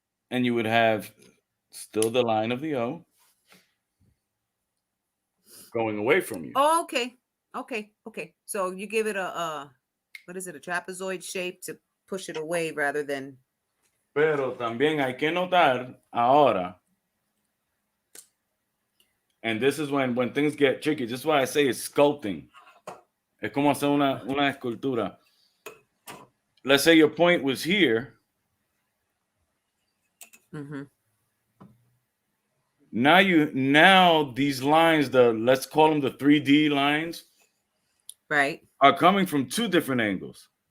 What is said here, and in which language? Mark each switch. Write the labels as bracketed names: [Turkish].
[English] And you would have still the line of the O going away from you. Oh, okay. Okay. So you give it a what is it? A trapezoid shape to push it away rather than. [Spanish] Pero también hay que notar ahora, [English] and this is when things get tricky. This is why I say it's sculpting. [Spanish] Es como hacer una escultura. [English] Let's say your point was here. Mm-hmm. Now these lines, let's call them the 3D lines, Right. are coming from two different angles.